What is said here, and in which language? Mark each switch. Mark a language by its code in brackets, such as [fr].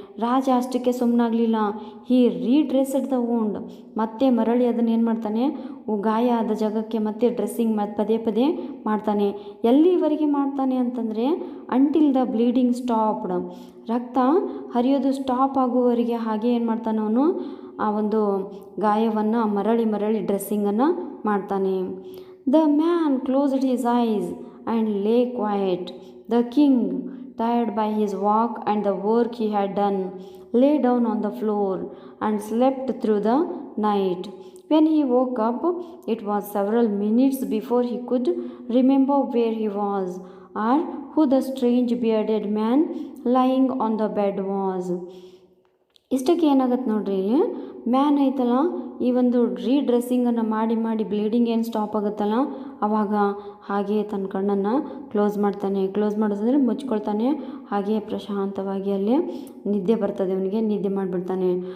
[kn] ರಾಜ ಅಷ್ಟಕ್ಕೆ ಸುಮ್ಮನಾಗಲಿಲ್ಲ. [en] he redressed the wound, [kn] ಮತ್ತೆ ಮರಳಿ ಅದನ್ನು ಏನು ಮಾಡ್ತಾನೆ, ಗಾಯ ಆದ ಜಾಗಕ್ಕೆ ಮತ್ತೆ ಡ್ರೆಸ್ಸಿಂಗ್ ಪದೇ ಪದೇ ಮಾಡ್ತಾನೆ. ಎಲ್ಲಿವರೆಗೆ ಮಾಡ್ತಾನೆ ಅಂತಂದರೆ [en] until the bleeding stopped, [kn] ರಕ್ತ ಹರಿಯೋದು ಸ್ಟಾಪ್ ಆಗುವವರೆಗೆ ಹಾಗೆ ಏನು ಮಾಡ್ತಾನೆ ಅವನು, ಆ ಒಂದು ಗಾಯವನ್ನು ಮರಳಿ ಡ್ರೆಸ್ಸಿಂಗನ್ನು ಮಾಡ್ತಾನೆ. [en] The man closed his eyes and lay quiet. The king, tired by his walk and the work he had done, lay down on the floor and slept through the night. When he woke up, it was several minutes before he could remember where he was or who the strange bearded man lying on the bed was. [kn] ಇಷ್ಟಕ್ಕೆ ಏನಾಗುತ್ತೆ ನೋಡ್ರಿ, ಇಲ್ಲಿ man ಐತಲ್ಲ, ಈ ಒಂದು ರೀಡ್ರೆಸ್ಸಿಂಗನ್ನು ಮಾಡಿ bleeding ಏನು stop ಆಗುತ್ತಲ್ಲ ಆವಾಗ ಹಾಗೆ ತನ್ನ ಕಣ್ಣನ್ನು ಕ್ಲೋಸ್ ಮಾಡ್ತಾನೆ. ಕ್ಲೋಸ್ ಮಾಡೋದಂದರೆ ಮುಚ್ಕೊಳ್ತಾನೆ. ಹಾಗೆ ಪ್ರಶಾಂತವಾಗಿ ಅಲ್ಲಿ ನಿದ್ದೆ ಬರ್ತದೆ, ಅವನಿಗೆ ನಿದ್ದೆ ಮಾಡಿಬಿಡ್ತಾನೆ.